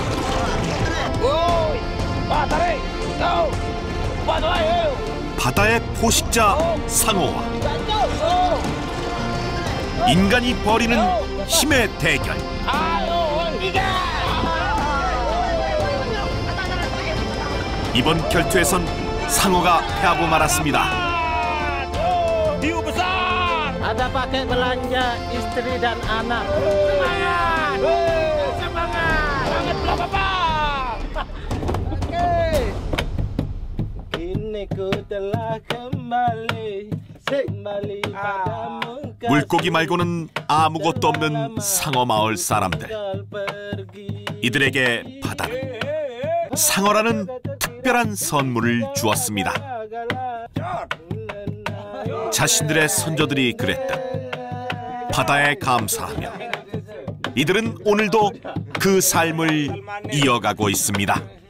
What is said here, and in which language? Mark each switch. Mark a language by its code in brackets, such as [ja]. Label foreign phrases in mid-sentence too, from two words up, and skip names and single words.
[ko] 바다의 포식자 상어와 인간이 벌이는 힘의 대결. 이번 결투에선 상어가 패하고 말았습니다. [id] Ada pakai belanja istri dan anak. Semangat, semangat. Sangatlah Bapak. Kini ku telah kembali padamu. [ko] 물고기 말고는 아무것도 없는 상어 마을 사람들. 이들에게 바다는 상어라는 특별한 선물을 주었습니다. 자신들의 선조들이 그랬듯 바다에 감사하며 이들은 오늘도 그 삶을 이어가고 있습니다.